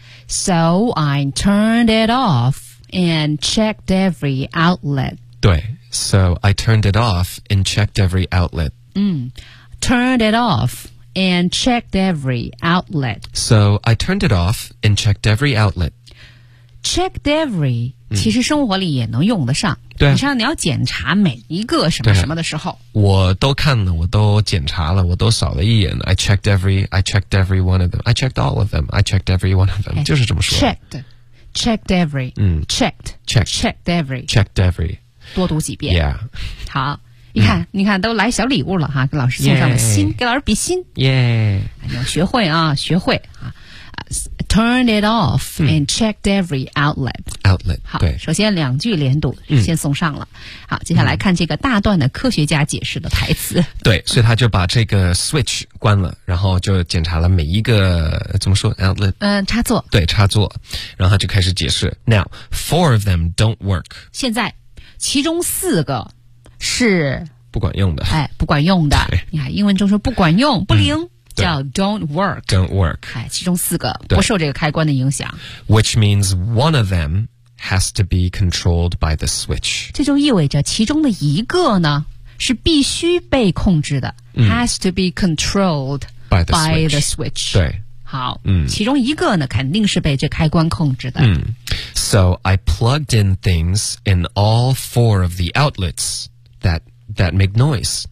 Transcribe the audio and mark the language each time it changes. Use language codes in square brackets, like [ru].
[en] So I turned it off and checked every outlet. [zh] 对 [en] So I turned it off and checked every outlet. Turned it off and checked every outlet. So I turned it off and checked every outlet. Checked every [zh] 其实生活里也能用得上。对、你像你要检查每一个什么什么的时候。我都看了，我都检查了，我都扫了一眼。 [en] I checked every one of them. I checked all of them. I checked every one of them. [zh] 就是这么说。 [en] Checked every. Checked every. Checked every. [zh] 多读几遍。 [en] Yeah. [zh] 好。你看、你看都来小礼物了哈，给老师送上了心、给老师比心。 [en] Yeah. [zh] 你要学会啊，学会啊。 [en] Turned it off and checked every outlet. Outlet. [zh] 好，首先两句连读、先送上了。好，接下来看这个大段的科学家解释的台词。对，所以他就把这个 switch 关了，然后就检查了每一个怎么说 outlet。插座。对，插座。然后他就开始解释。 [en] Now, four of them don't work. [zh] 现在，其中四个是不管用的。哎，不管用的。你看，英文中说不管用，不灵。叫 [en] don't work. Don't work. [zh] 其中四个不受这个开关的影响。 [en] Which means one of them has to be controlled by the switch. [zh] 这就意味着其中的一个呢是必须被控制的。 [en] Has to be controlled by the switch. [zh] 对。好、其中一个呢肯定是被这开关控制的。 [en] So I plugged in things in all four of the outlets that make noise.